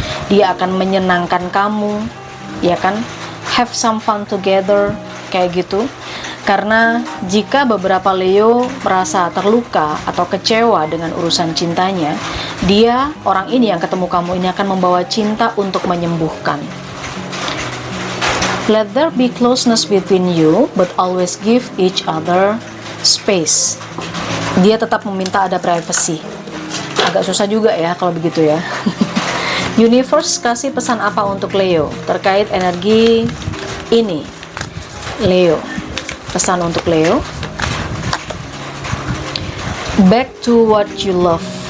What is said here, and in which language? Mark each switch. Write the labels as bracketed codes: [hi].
[id] Dia akan menyenangkan kamu, ya kan? [en] Have some fun together, [id] kayak gitu. Karena jika beberapa Leo merasa terluka atau kecewa dengan urusan cintanya, dia, orang ini yang ketemu kamu ini akan membawa cinta untuk menyembuhkan. [en] Let there be closeness between you, but always give each other space. [id] Dia tetap meminta ada privacy. Agak susah juga ya kalau begitu ya. Universe kasih pesan apa untuk Leo terkait energi ini? Leo, pesan untuk Leo. [en] Back to what you love.